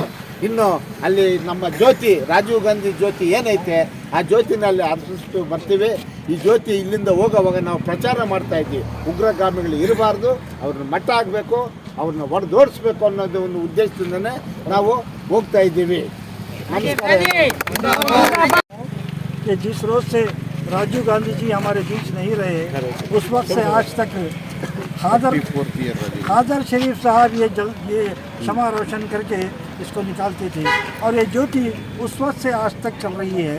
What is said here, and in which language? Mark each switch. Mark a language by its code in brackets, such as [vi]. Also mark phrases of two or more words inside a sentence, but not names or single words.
[kn] ಇನ್ನು ಅಲ್ಲಿ ನಮ್ಮ ಜ್ಯೋತಿ ರಾಜೀವ್ ಗಾಂಧಿ ಜ್ಯೋತಿ ಏನೈತೆ ಆ ಜ್ಯೋತಿನಲ್ಲಿ ಅರ್ಪಿಸ್ತು ಬರ್ತೀವಿ. ಈ ಜ್ಯೋತಿ ಇಲ್ಲಿಂದ ಹೋಗೋವಾಗ ನಾವು ಪ್ರಚಾರ ಮಾಡ್ತಾ ಇದ್ದೀವಿ. ಉಗ್ರಗಾಮಿಗಳು ಇರಬಾರ್ದು, ಅವ್ರನ್ನ ಮಟ್ಟ ಆಗಬೇಕು, ಅವ್ರನ್ನ ಹೊಡೆದೋಡಿಸ್ಬೇಕು ಅನ್ನೋದು ಒಂದು ಉದ್ದೇಶದಿಂದನೇ ನಾವು ಹೋಗ್ತಾ ಇದ್ದೀವಿ. [hi] कि जिस रोज से राजीव गांधी जी हमारे बीच नहीं रहे उस वक्त से आज तक हादर शरीफ साहब ये क्षमा रोशन करके इसको निकालते थे. और ये ज्योति उस वक्त से आज तक चल रही है.